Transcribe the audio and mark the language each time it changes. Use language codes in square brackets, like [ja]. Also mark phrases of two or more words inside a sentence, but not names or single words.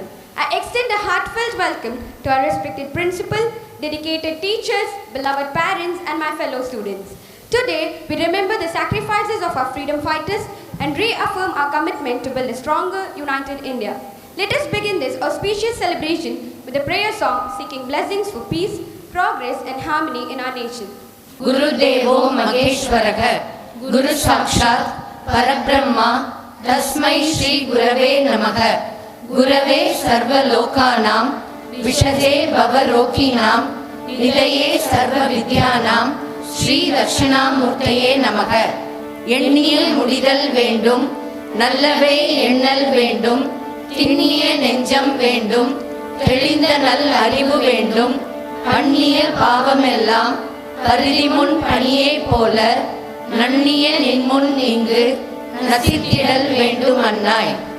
[en] I extend a heartfelt welcome to our respected principal, dedicated teachers, beloved parents and my fellow students. Today, we remember the sacrifices of our freedom fighters and reaffirm our commitment to build a stronger, united India. Let us begin this auspicious celebration with a prayer song seeking blessings for peace, progress and harmony in our nation. [sa] गुरु देवो महेश्वरः, गुरु साक्षात् परब्रह्म, तस्मै श्री गुरवे नमः, गुरवे सर्व लोकानाम्, विषादे भवरोकिनाम्, निदये सर्व विद्यानाम्, श्री लक्षणमूर्तये नमः. [ta] எண்ணியல் முடிதல் வேண்டும், நல்லவை எண்ணல் வேண்டும், திண்ணிய நெஞ்சம் வேண்டும், தெளிந்த நல் அறிவு வேண்டும், பண்ணிய பாவமெல்லாம் கருதி முன் பணியை போல நன்னிய நின்முன் இங்கு நசித்திடல் வேண்டும் அன்னாய்.